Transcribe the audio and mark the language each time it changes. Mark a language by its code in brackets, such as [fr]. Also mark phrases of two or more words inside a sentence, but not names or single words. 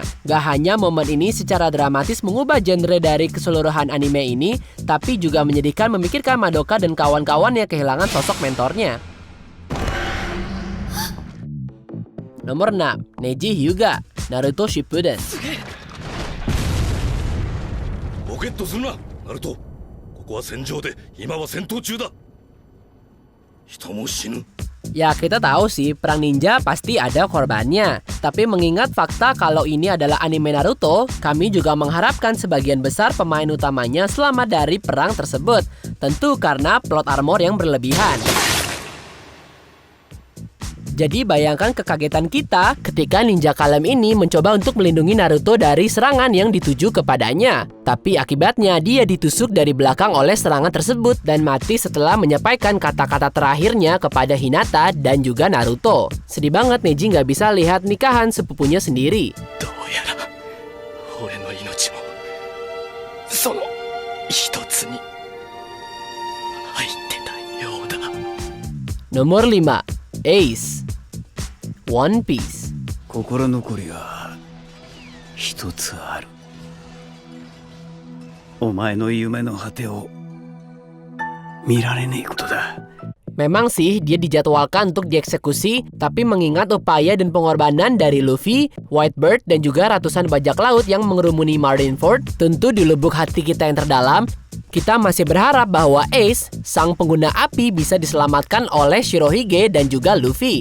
[id] Gak hanya momen ini secara dramatis mengubah genre dari keseluruhan anime ini, tapi juga menyedihkan memikirkan Madoka dan kawan-kawannya kehilangan sosok mentornya. Nomor 6, Neji Hyuga, Naruto Shippuden. [ja] ボケッとするな、ナルト。ここは戦場で、今は戦闘中だ。人も死ぬ。 [id] Ya kita tahu sih, perang ninja pasti ada korbannya. Tapi mengingat fakta kalau ini adalah anime Naruto, kami juga mengharapkan sebagian besar pemain utamanya selamat dari perang tersebut. Tentu karena [en] plot armor [id] yang berlebihan. Jadi bayangkan kekagetan kita ketika ninja kalem ini mencoba untuk melindungi Naruto dari serangan yang dituju kepadanya. Tapi akibatnya dia ditusuk dari belakang oleh serangan tersebut dan mati setelah menyampaikan kata-kata terakhirnya kepada Hinata dan juga Naruto. Sedih banget Neji nggak bisa lihat nikahan sepupunya sendiri. [ja] どうやら俺の命もその一つに入ってたようだ。 [id] Nomor 5. Ace One Piece. [ja] 心残りが一つある。お前の夢の果てを見られねえことだ。 [id] Memang sih dia dijadwalkan untuk dieksekusi, tapi mengingat upaya dan pengorbanan dari Luffy, Whitebird, dan juga ratusan bajak laut yang mengerumuni Marineford, tentu di lubuk hati kita yang terdalam, kita masih berharap bahwa Ace, sang pengguna api, bisa diselamatkan oleh Shirohige dan juga Luffy.